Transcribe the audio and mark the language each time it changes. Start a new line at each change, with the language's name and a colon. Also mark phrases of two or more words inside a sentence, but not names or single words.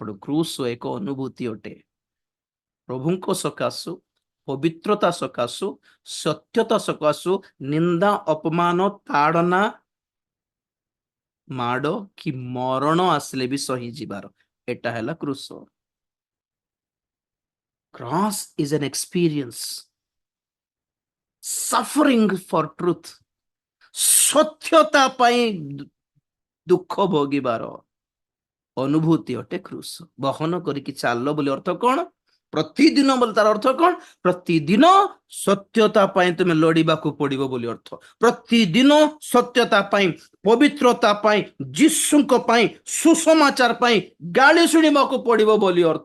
Odia: କ୍ରୁଶ ଏକ ଅନୁଭୂତି ଅଟେ। ପ୍ରଭୁଙ୍କ ସକାଶୁ, ପବିତ୍ରତା ସକାଶୁ, ସତ୍ୟତା ସକାଶୁ ନିନ୍ଦା, ଅପମାନ, ତାଡନା, ମାଡ କି ମରଣ ଆସିଲେ ବି ସହି ଯିବାର, ଏଟା ହେଲା କ୍ରୁଶ।
English: Cross is an experience, suffering for truth,
Odia: ସତ୍ୟତା ପାଇଁ ଦୁଃଖ ଭୋଗିବାର ଅନୁଭୂତି ଅଟେ କ୍ରୁଶ। ବହନ କରିକି ଚାଲ ବୋଲି ଅର୍ଥ କଣ? ପ୍ରତିଦିନ ବୋଲି ତାର ଅର୍ଥ କଣ? ପ୍ରତିଦିନ ସତ୍ୟତା ପାଇଁ ତୁମେ ଲଢିବାକୁ ପଡିବ ବୋଲି ଅର୍ଥ। ପ୍ରତିଦିନ ସତ୍ୟତା ପାଇଁ, ପବିତ୍ରତା ପାଇଁ, ଯୀଶୁଙ୍କ ପାଇଁ, ସୁସମାଚାର ପାଇଁ ଗାଳି ଶୁଣିବାକୁ ପଡିବ ବୋଲି ଅର୍ଥ।